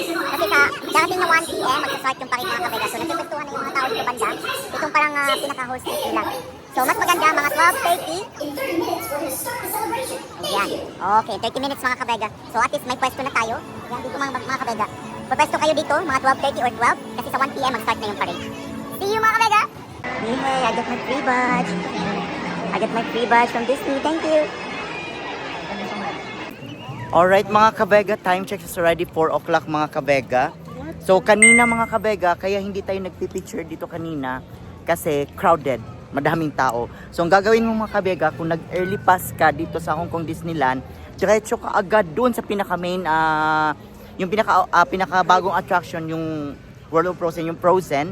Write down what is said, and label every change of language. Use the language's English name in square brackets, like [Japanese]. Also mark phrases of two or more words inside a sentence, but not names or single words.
[Filipino] Kasi sa darating na 1 PM, magsa-start yung parade mga kabega. So, nagpipestuhan na yung mga tao dito banda. Itong parang pinaka-whole street nila. So, mas maganda, mga 12:30. Ayan. Okay, 30 minutes mga kabega. So, at least may pwesto na tayo. Ayan, dito mga kabega. Pwesto kayo dito, mga 12:30 or 12. Kasi sa 1 PM, mag-start na yung parade. [English] See you [Filipino] mga kabega! [English] Hey, I got my free badge. I got my free badge from Disney. Thank you. Alright [Filipino] mga kabega, [English] time check is already 4 o'clock [Filipino] mga kabega. So kanina mga kabega, kaya hindi tayo nagpipicture dito kanina kasi crowded, madaming tao. So ang gagawin mo mga kabega, kung nag-early pass ka dito sa Hong Kong Disneyland, diretso ka agad doon sa pinaka-main, yung pinaka-bagong attraction, yung World of Frozen, yung Frozen.